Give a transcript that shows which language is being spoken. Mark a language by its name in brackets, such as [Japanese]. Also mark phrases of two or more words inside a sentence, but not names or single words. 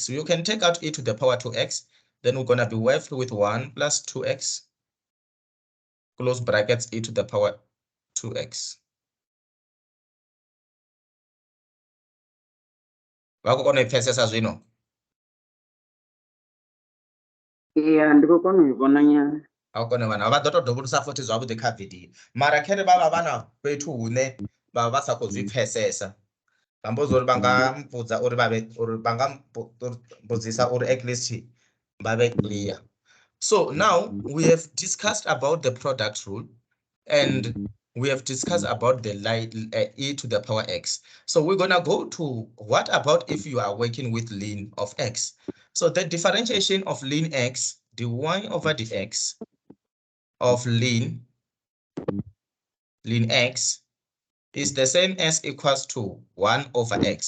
[English] So you can take out e to the power 2x. Then we're going to be left with 1 plus 2x, close brackets, e to the power 2x. Yeah, ndikokona uivona nyana. [Venda] Akone vana va ḓo to dovholosa futhi zwavhuḓi kha video mara khere vha vha na fhethu hune vha vha sa khou zwi pfhesesa vha mbo uri vha nga mbudza uri vha nga mbudzisa uri [English] at least [Venda] vha vhe clear. [English] So now we have discussed about the product rule and we have discussed about the e to the power x. So we're going to go to what about if you are working with ln of x. So the differentiation of ln x, dy over dx of ln x is the same as equals to 1 over x.